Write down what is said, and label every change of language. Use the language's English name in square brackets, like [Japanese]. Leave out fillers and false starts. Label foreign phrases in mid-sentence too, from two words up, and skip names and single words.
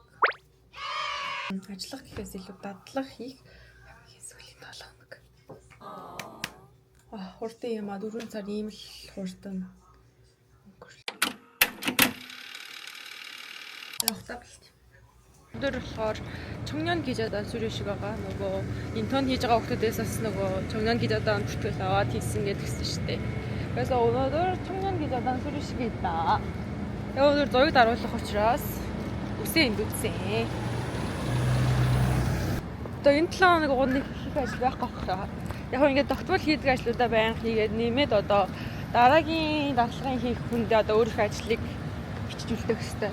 [Mongolian] Ажиллах гэхээс илүү дадлаг хийх хамгийн сүүлийн 7 хоног. Хурдан юм 4 сар ийм л хурдан өнгөрлөө. Явахтаа бэлт. Өдөр болохоор [Korean] 청년 기자단 수료식 [Mongolian] байгаа. нөгөө 인턴 хийж байгаа хүмүүсээс бас нөгөө [Korean] 청년 기자단 [Mongolian] бүртгэл аваад хийсэн гэдгсэн шүү дээ. [Korean] 그래서 오늘 청년 기자단 수료식이 있다. [Mongolian] 오늘 зураг даруулах учраас үсээ эндүцсэн. Одоо энэ 7 хоног угныг хийх ажил байхгүй байна. Яг ингээд тогтмол хийдэг ажлуудаа байнга хийгээд нэмээд одоо дараагийн дарчлагын хийх хүндээ одоо өөрийнхөө ажлыг бичиж үлдэх хэрэгтэй.